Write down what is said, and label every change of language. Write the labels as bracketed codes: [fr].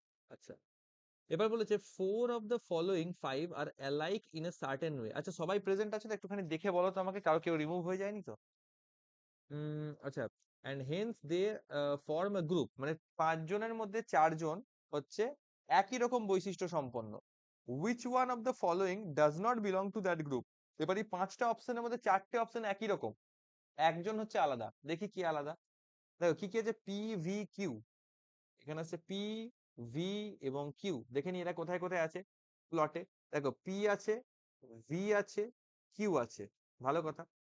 [bn] আচ্ছা, এবার বলেছে [en] 4 of the following 5 are alike in a certain way. [bn] আচ্ছা, সবাই প্রেজেন্ট আছে তো? একটুখানি দেখে বলো তো আমাকে, কারো কেউ রিমুভ হয়ে যায়নি তো? আচ্ছা, [en] and hence they form a group, [bn] মানে 5 জনের মধ্যে 4 জন হচ্ছে একই রকম বৈশিষ্ট্য সম্পন্ন। [en] which one of the following does not belong to that group? [bn] এবার এই 5টা অপশনের মধ্যে 4টে অপশন একই রকম, একজন হচ্ছে আলাদা। দেখি কি আলাদা। দেখো কি কি আছে, পি ভি কিউ, এখানে আছে পি ভি এবং কিউ। দেখে নি এরা কোথায় কোথায় আছে প্লটে। দেখো পি আছে, ভি আছে, কিউ আছে। ভালো কথা।